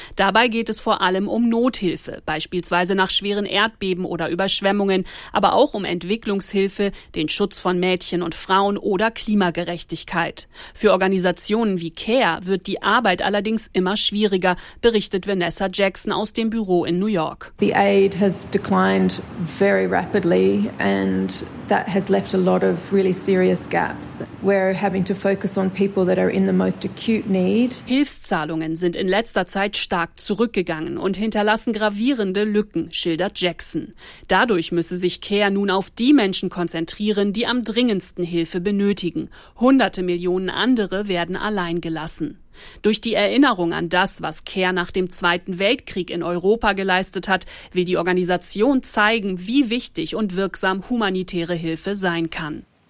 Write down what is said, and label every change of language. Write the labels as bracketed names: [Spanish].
[German] Dabei geht es vor allem um Nothilfe, beispielsweise nach schweren Erdbeben oder Überschwemmungen, aber auch um Entwicklungshilfe, den Schutz von Mädchen und Frauen oder Klimagerechtigkeit. Für Organisationen wie Care wird die Arbeit allerdings immer schwieriger, berichtet Vanessa Jackson aus dem Büro in New York. [English] The aid has declined very rapidly and that has left a lot of really serious gaps. We're having to focus on people that are in the most acute need. [German] Hilfszahlungen sind in letzter Zeit stark zurückgegangen und hinterlassen gravierende Lücken, schildert Jackson. Dadurch müsse sich Care nun auf die Menschen konzentrieren, die am dringendsten Hilfe benötigen. Hunderte Millionen andere werden allein gelassen. Durch die Erinnerung an das, was CARE nach dem Zweiten Weltkrieg in Europa geleistet hat, will die Organisation zeigen, wie wichtig und wirksam humanitäre Hilfe sein kann.